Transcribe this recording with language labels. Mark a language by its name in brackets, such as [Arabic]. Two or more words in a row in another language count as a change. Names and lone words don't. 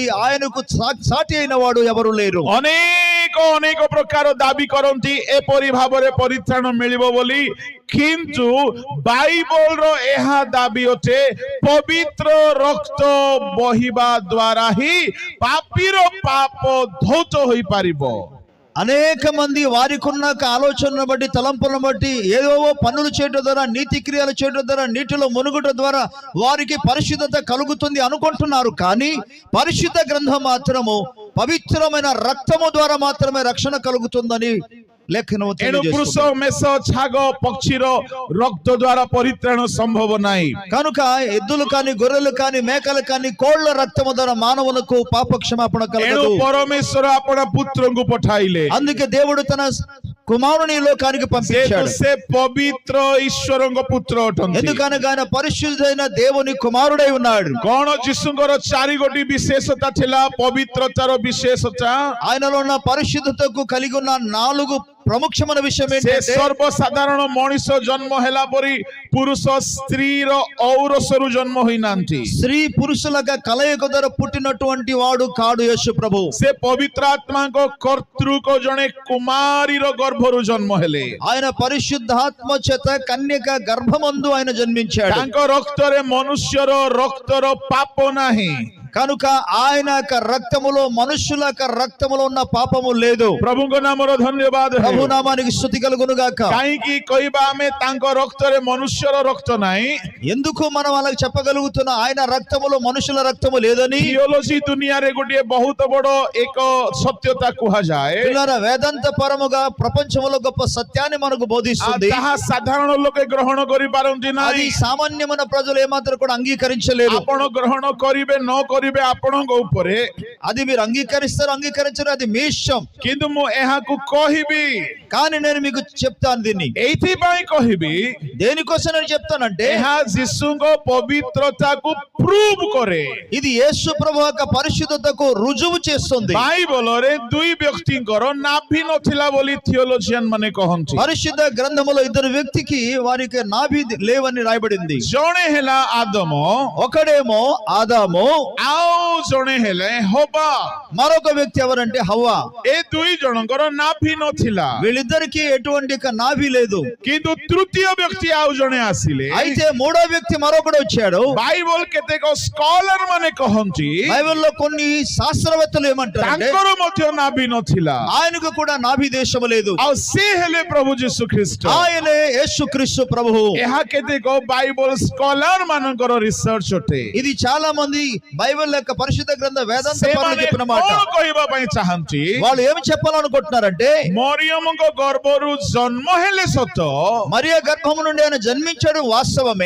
[Telugu] ఆయనకు సాటి అయిన వాడు ఎవరు లేరు. [Odia] ଅନେକ ପ୍ରକାର ଦାବି କରନ୍ତି ଏପରି ଭାବରେ ପରିତ୍ରାଣ ମିଳିବ ବୋଲି, କିନ୍ତୁ ବାଇବଲର ଏହା ଦାବି ଅଟେ, ପବିତ୍ର ରକ୍ତ ବହିବା ଦ୍ୱାରା ହିଁ ପାପୀର ପାପ ଧୌତ ହୋଇପାରିବ। [Telugu] అనేక మంది వారికి ఉన్న ఆలోచనను బట్టి, తలంపులను బట్టి, ఏదో పనులు చేయడం ద్వారా, నీతి క్రియలు చేయడం ద్వారా, నీటిలో మునుగుట ద్వారా వారికి పరిశుద్ధత కలుగుతుంది అనుకుంటున్నారు. కానీ పరిశుద్ధ గ్రంథం మాత్రము పవిత్రమైన రక్తము ద్వారా మాత్రమే రక్షణ కలుగుతుందని లేఖనము [Odia] ଏଣୁ ପୁରୁଷ, [Telugu] తెలియజేస్తుంది. [Odia] ମେଷ, ଛାଗ, ପକ୍ଷୀର ରକ୍ତ ଦ୍ୱାରା ପରିତ୍ରାଣ ସମ୍ଭବ ନାହିଁ। [Telugu] కనుక ఎద్దులు కాని, గొర్రెలు కాని, మేకలు కాని, కోళ్ల రక్తము ద్వారా మానవులకు పాప క్షమాపణ [Odia] ଏଣୁ [Telugu] కలగదు. [Odia] ପରମେଶ୍ୱର ଆପଣା ପୁତ୍ରଙ୍କୁ ପଠାଇଲେ, [Telugu] అందుకే దేవుడు తన కుమారుని ఈ లోకానికి పంపించాడు. [Odia] ସେ ପବିତ୍ର ଈଶ୍ୱରଙ୍କ ପୁତ୍ର ଅଟନ୍ତି। [Telugu] ఎందుకనగా ఆయన పరిశుద్ధైన దేవుని కుమారుడై ఉన్నాడు. [Odia] କଣ ଯୀଶୁଙ୍କର 4 ଗୋଟି ବିଶେଷତା ଥିଲା? ପବିତ୍ରତାର ବିଶେଷତା, [Telugu] ఆయనలో ఉన్న పరిశుద్ధతకు కలిగి ఉన్న 4 ప్రముఖమైన విషయం [Odia] ସେ [Telugu] ఏంటంటే, [Odia] ସର୍ବସାଧାରଣ ମଣିଷ ଜନ୍ମ ହେଲା ପରି ପୁରୁଷ ସ୍ତ୍ରୀର ଔରସରୁ ଜନ୍ମ ହୋଇନାହାନ୍ତି। [Telugu] స్త్రీ పురుషులుగా కలయిక ద్వారా పుట్టినటువంటి వాడు కాడు యేసు ప్రభు. [Odia] ସେ ପବିତ୍ର ଆତ୍ମାଙ୍କ କର୍ତ୍ତୃକ ଜଣେ କୁମାରୀର ଗର୍ଭରୁ ଜନ୍ମ ହେଲେ। [Telugu] ఆయన పరిశుద్ధాత్మ చేత కన్యక గర్భమందు ఆయన జన్మించాడు. [Odia] ତାଙ୍କ ରକ୍ତରେ ମନୁଷ୍ୟର ରକ୍ତର ପାପ ନାହିଁ। [Telugu] కనుక ఆయన యొక్క రక్తములో, మనుషుల యొక్క రక్తములో ఉన్న పాపము లేదు. [Odia] ପ୍ରଭୁଙ୍କ ନାମର ଧନ୍ୟବାଦ ହେଉ। [Telugu] ప్రభు నామానికి స్తుతి కలుగును గాక. [Odia] କାହିଁକି କହିବା ଆମେ ତାଙ୍କ ରକ୍ତରେ ମନୁଷ୍ୟର ରକ୍ତ ନାହିଁ? [Telugu] ఎందుకు మనం అలా చెప్పగలుగుతున్నా ఆయన రక్తములో మనుషుల రక్తము లేదని? [Odia] థియోలజీ ଦୁନିଆରେ ଗୋଟିଏ ବହୁତ ବଡ଼ ଏକ ସତ୍ୟତା କୁହାଯାଏ। [Telugu] పిల్లరా, వేదాంత పరముగా ప్రపంచంలో గొప్ప సత్యాన్ని మనకు బోధిస్తుంది. [Odia] ତାହା ସାଧାରଣ ଲୋକେ ଗ୍ରହଣ କରିପାରନ୍ତି [Telugu] అది [Odia] ନାହିଁ। [Telugu] సామాన్యమైన ప్రజలు ఏమాత్రం కూడా అంగీకరించలేరు. [Odia] ଆପଣ గ్రହଣ କରିବେ ନ କରିବେ ଆପଣଙ୍କ ଉପରେ, [Telugu] అది మీరు అంగీకరిస్తారు, అంగీకరించరు, అది మీ ఇష్టం. [Odia] କିନ୍ତୁ ମୁଁ ଏହାକୁ କହିବି। [Telugu] కానీ నేను మీకు చెప్తాను దీన్ని. [Odia] ଏଇଥିପାଇଁ କହିବି, [Telugu] దేనికోసం నేను చెప్తానంటే, [Odia] ଏହା ଯୀଶୁଙ୍କ ପବିତ୍ରତାକୁ ପ୍ରୁଭ୍ କରେ। [Telugu] ఇది యేసు ప్రభు యొక్క పరిశుద్ధతకు రుజువు చేస్తుంది. [Odia] ବାଇବଲରେ 2 ବ୍ୟକ୍ତିଙ୍କର ନାଭି ନଥିଲା ବୋଲି థియోଲୋଜିଆନ୍ ମାନେ କହନ୍ତି। [Telugu] పరిశుద్ధ గ్రంథములో 2 వ్యక్తికి వారికి నాభి లేవని రాయబడింది. [Odia] ଜଣେ ହେଲା ଆଦମ, [Telugu] ఒకడేమో ఆదాము, [Odia] ଆଉ ଜଣେ ହେଲେ ହବା। [Telugu] మరొక వ్యక్తి ఎవరంటే హవ్వ. [Odia] ଏ 2 ଜଣଙ୍କର ନାଭି ନଥିଲା। [Telugu] వీళ్ళ వీళ్ళిద్దరికి ఎటువంటి నాభి లేదు. [Odia] କିନ୍ତୁ ତୃତୀୟ ବ୍ୟକ୍ତି ଆଉ ଜଣେ ଆସିଲେ [Telugu] అయితే మూడో వ్యక్తి మరొకడు వచ్చాడు. [Odia] ବାଇବଲ କେତେକ ସ୍କଲାର ମାନେ କହନ୍ତି [Telugu] బైబిల్లో కొన్ని శాస్త్రవేత్తలు ఏమంటారంటే [Odia] ତାଙ୍କର ମଧ୍ୟ ନାଭି ନଥିଲା [Telugu] ఆయనకు కూడా నాభి దేశం లేదు. [Odia] ଆଉ ସେ ହେଲେ ପ୍ରଭୁ ଯୀଶୁ ଖ୍ରୀଷ୍ଟ। [Telugu] ఆయనే యేసుక్రీస్తు ప్రభువు. [Odia] ଏହା କେତେକ ବାଇବଲ ସ୍କଲାର ମାନଙ୍କର ରିସର୍ଚ୍ଚ ଅଟେ। [Telugu] ఇది చాలా మంది బైబిల్ యొక్క పరిశుద్ధ గ్రంథ వేదాంత పరులు [Odia] ସେମାନେ [Telugu] చెప్పిన మాట. [Odia] କଣ କହିବା ପାଇଁ ଚାହାନ୍ତି [Telugu] వాళ్ళు ఏమి చెప్పాలనుకుంటున్నారంటే [Odia] ମରିୟମଙ୍କ ଗର୍ଭରୁ ଜନ୍ମ ହେଲେ ସତ [Telugu] మరియా గర్భము నుండి ఆయన జన్మించాడు వాస్తవమే.